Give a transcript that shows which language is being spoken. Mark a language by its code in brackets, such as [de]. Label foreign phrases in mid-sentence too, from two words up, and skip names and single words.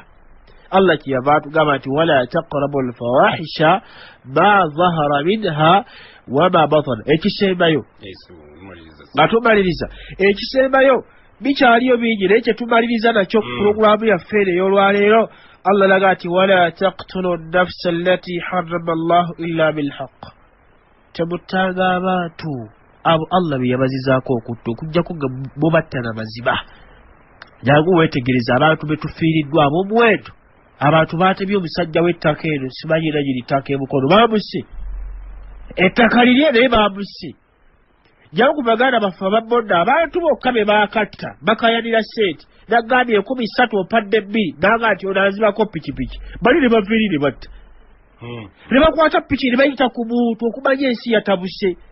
[lg] Allah kiyava atugamba nti [ar] ولا تقربوا الفواحش ما ظهر منها وما بطن [lg] ekisembayo nga tumaliriza ekisembayo bikyaliyo bingi naye kyetumaliriza nakyo puroguramu yaffe eno ey'olwaleero Allah laga ati [ar] ولا تقتلوا النفس التي حرم الله إلا بالحق [lg] temuttanga abantu abo Allah bye yabazizaako okutta okuggyako nga mubatta na maziba jangu weetegereza abantu betufiiriddwa ab'omuwendo abantu baatebye omusajja w'ettaka eno simanyi era giri ttaka emukono baamusse ettaka lirye naye baamusse jangu baganda baffe ababonda abantu bokka be baakatta bakayanira sente nagambye 13 opadde 2 nanga nti onazibako pikipiki bali ne baviiri ne batta ne bakwata piki ne bayita ku muntu okumanya ensi yatabuse